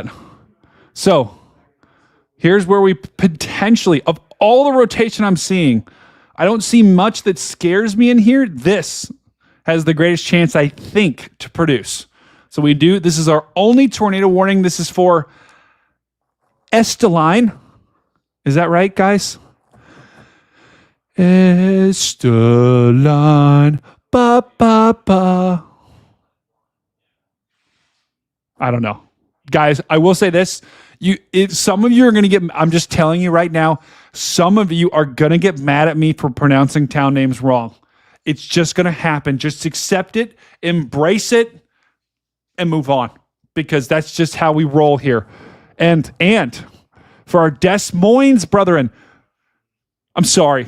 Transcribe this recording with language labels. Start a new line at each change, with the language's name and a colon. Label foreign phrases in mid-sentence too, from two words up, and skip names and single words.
English: So here's where we potentially, of all the rotation I'm seeing, I don't see much that scares me in here. This has the greatest chance, I think, to produce. So this is our only tornado warning. This is for Esteline. Is that right, guys? Esteline. Ba, ba, ba. I don't know. Guys, I will say this. Some of you are going to get, I'm just telling you right now, some of you are going to get mad at me for pronouncing town names wrong. It's just going to happen. Just accept it, embrace it, and move on. Because that's just how we roll here. And for our Des Moines brethren, I'm sorry.